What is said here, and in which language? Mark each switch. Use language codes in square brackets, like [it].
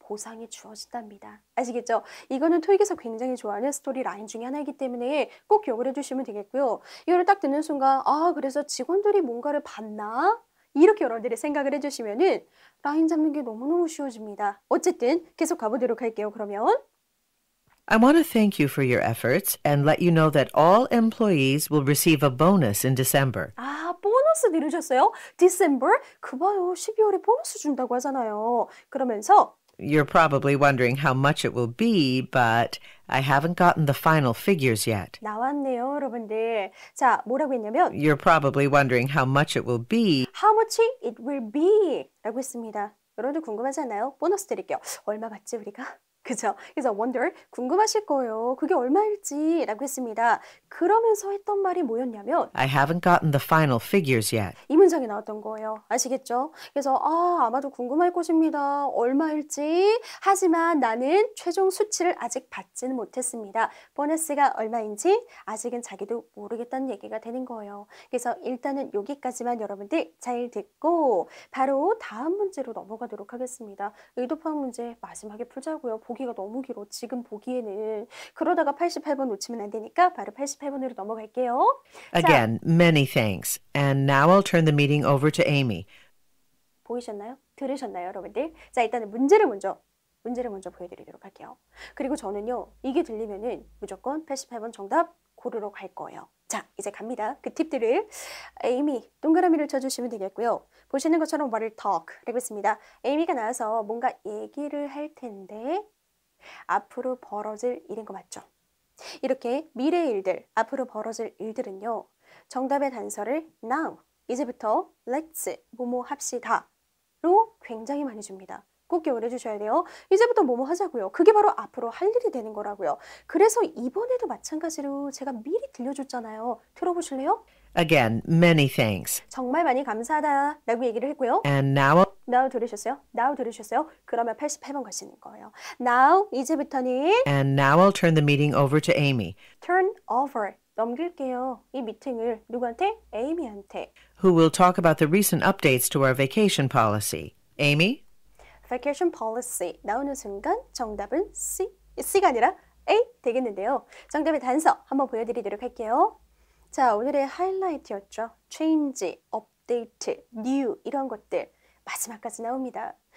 [ko] 보상이 주어진답니다. 아시겠죠? 이거는 토익에서 굉장히 좋아하는 스토리 라인 중에 하나이기 때문에 꼭 기억을 해주시면 되겠고요. 이거를 딱 듣는 순간 그래서 직원들이 뭔가를 받나? 이렇게 여러분들이 생각을 해주시면은 라인 잡는 게 너무너무 쉬워집니다. 어쨌든 계속 가보도록 할게요. 그러면 [en] I want to thank you for your efforts and let you know that all employees will receive a bonus in December. [ko] 보너스 들으셨어요? December? 그 봐요. 12월에 보너스 준다고 하잖아요. 그러면서 [en] You're probably wondering how much it will be, but I haven't gotten the final figures yet. [ko] 나왔네요, 여러분들. 자, 뭐라고 했냐면 [en] You're probably wondering how much it will be, How much it will be [ko] 라고 했습니다. 여러분들 궁금하지 않나요? 보너스 드릴게요. 얼마 받지 우리가? 그죠? 그래서 wonder, 궁금하실 거예요. 그게 얼마일지 라고 했습니다. 그러면서 했던 말이 뭐였냐면 [en] I haven't gotten the final figures yet. [ko] 이 문장이 나왔던 거예요. 아시겠죠? 그래서 아마도 궁금할 것입니다. 얼마일지. 하지만 나는 최종 수치를 아직 받지는 못했습니다. 보너스가 얼마인지 아직은 자기도 모르겠다는 얘기가 되는 거예요. 그래서 일단은 여기까지만 여러분들 잘 듣고 바로 다음 문제로 넘어가도록 하겠습니다. 의도파악 문제 마지막에 풀자고요. 보기가 너무 길어. 지금 보기에는. 그러다가 88번 놓치면 안 되니까 바로 88번으로 넘어갈게요. [en] Again, many thanks. And now I'll turn the meeting over to Amy. [ko] 보이셨나요? 들으셨나요, 여러분들? 자, 일단은 문제를 먼저 보여드리도록 할게요. 그리고 저는요, 이게 들리면은 무조건 88번 정답 고르러 갈 거예요. 자, 이제 갑니다. 그 팁들을 에이미 동그라미를 쳐주시면 되겠고요. 보시는 것처럼 말을 talk라고 했습니다. 에이미가 나와서 뭔가 얘기를 할 텐데 앞으로 벌어질 일인 거 맞죠? 이렇게 미래의 일들, 앞으로 벌어질 일들은요. 정답의 단서를 now, 이제부터 let's, 뭐뭐 합시다로 굉장히 많이 줍니다. 꼭 기억을 해주셔야 돼요. 이제부터 뭐뭐 하자고요. 그게 바로 앞으로 할 일이 되는 거라고요. 그래서 이번에도 마찬가지로 제가 미리 들려줬잖아요. 들어보실래요? [en] Again, many thanks. [ko] 정말 많이 감사하다 라고 얘기를 했고요. [en] And now [ko] now 들으셨어요? now 들으셨어요? 그러면 88번 가시는 거예요. now, 이제부터는 [en] I'll turn the meeting over to Amy, [ko] turn over, 넘길게요. 이 미팅을 누구한테? 에이미한테. [en] who will talk about the recent updates to our vacation policy. Amy? [ko] vacation policy 나오는 순간 정답은 C, C가 아니라 A 되겠는데요. 정답의 단서 한번 보여드리도록 할게요. 자, 오늘의 하이라이트였죠. change, update, new 이런 것들 마지막까지 나옵니다.